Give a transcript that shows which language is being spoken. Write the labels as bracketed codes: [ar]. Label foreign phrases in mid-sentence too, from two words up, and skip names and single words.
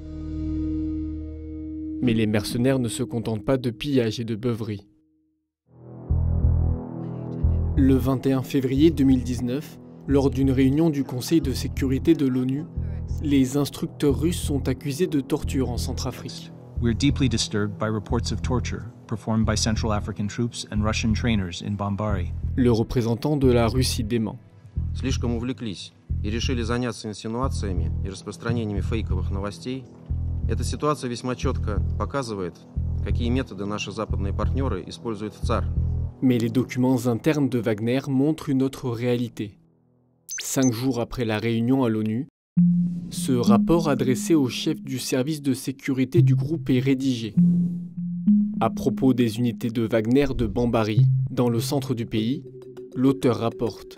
[fr] Mais les mercenaires ne se contentent pas de pillage et de beuverie. Le 21 février 2019, lors d'une réunion du Conseil de sécurité de l'ONU, les instructeurs russes sont accusés de torture en Centrafrique. [en] We are deeply disturbed by reports of torture performed by Central African troops and Russian trainers in Bambari. [fr] Le représentant de la Russie dément. [ru] Слишком увлеклись и решили заняться инсинуациями и распространениями фейковых новостей. Эта ситуация весьма четко показывает, какие методы наши западные партнеры используют в ЦАР. [fr] Mais les documents internes de Wagner montrent une autre réalité. 5 jours après la réunion à l'ONU, ce rapport adressé au chef du service de sécurité du groupe est rédigé. À propos des unités de Wagner de Bambari, dans le centre du pays, l'auteur rapporte: